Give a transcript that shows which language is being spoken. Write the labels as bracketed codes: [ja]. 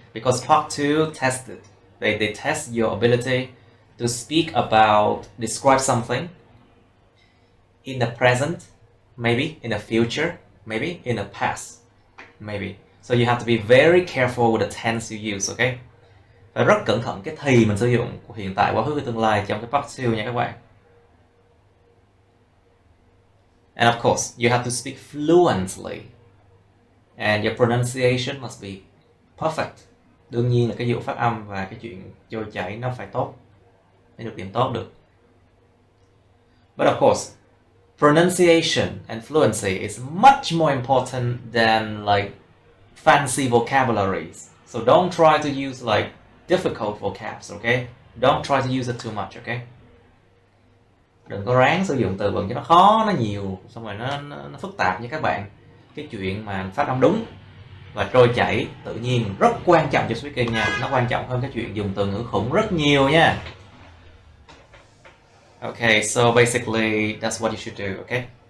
[en] Because Part 2 tested. They test your ability to speak about, describe something in the present, maybe in the future, maybe in the past, maybe. So you have to be very careful with the tense you use, okay? [vi] Phải rất cẩn thận cái thì mình sử dụng của hiện tại, quá khứ và tương lai trong cái Part 2 nha các bạn. [en] And of course, you have to speak fluently. And your pronunciation must be perfect. [vi] Đương nhiên là cái vụ phát âm và cái chuyện trôi chảy nó phải tốt, phải được điểm tốt được. [en] But of course, pronunciation and fluency is much more important than like fancy vocabularies. So don't try to use like difficult vocabs, okay? Don't try to use it too much, okay? [vi] Đừng có ráng sử dụng từ vựng cho nó khó, nó nhiều, xong rồi nó phức tạp như các bạn. Cái chuyện mà phát âm đúng và trôi chảy tự nhiên rất quan trọng cho speaking nha. Nó quan trọng hơn cái chuyện dùng từ ngữ khủng rất nhiều nha. [en] Okay, so basically that's what you should do, okay?